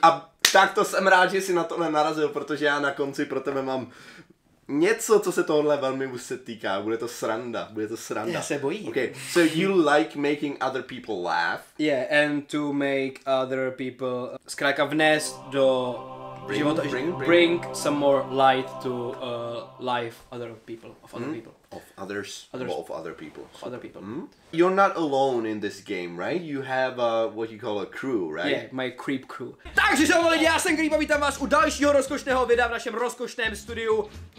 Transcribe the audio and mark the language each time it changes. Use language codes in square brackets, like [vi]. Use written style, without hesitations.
[cs] A tak to jsem rád, že jsi na to nenarazil, protože já na konci pro tebe mám něco, co se tohle velmi už se týká. Bude to sranda. Já se bojím. [en] Okay, so you like making other people laugh. Yeah, and to make other people [cs] zkrátka vnést do života, [en] bring some more light to life other people. Of others. Or of other people. Of other people. You're not alone in this game, right? You have what you call a crew, right? Yeah, my creep crew. [cs] Takže čau lidi, já jsem Creep a vítám vás u dalšího rozkošného videa v našem rozkošném studiu.